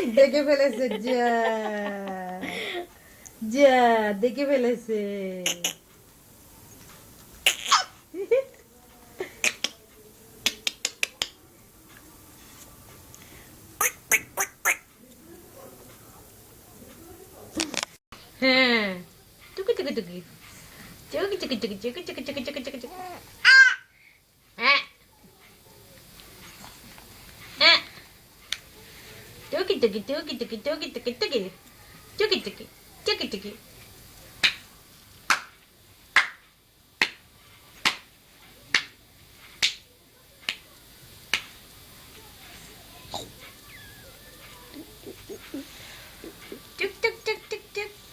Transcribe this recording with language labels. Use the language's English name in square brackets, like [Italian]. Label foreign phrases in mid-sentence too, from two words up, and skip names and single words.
[Bangla] দেখে ফেলেছে, যা যা, দেখে ফেলেছে। হ্যাঁ, টুকি টুকি টুকি, চুকি চুকি চুকি চুকি চুকি চুকি চুকি চুকি চুকি। হ্যাঁ হ্যাঁ, টুকি টুকি টুকি টুকি টুকি টুকি টুকি টুকি টুকি টুকি টুকি। টুক টুক টুক টুক টুক।